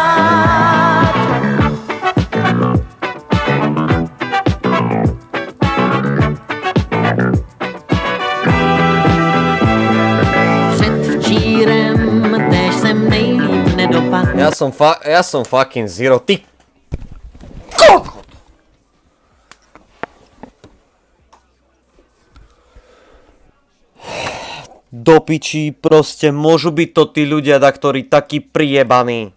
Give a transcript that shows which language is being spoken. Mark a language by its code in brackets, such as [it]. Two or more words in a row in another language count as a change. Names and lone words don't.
[cs] Předvčírem též jsem nejlíp nedopadl. [sk] Ja som [en] fucking zero, [sk] ty kokot! Do piči, proste môžu byť to tí ľudia, ktorí takí prijebaní.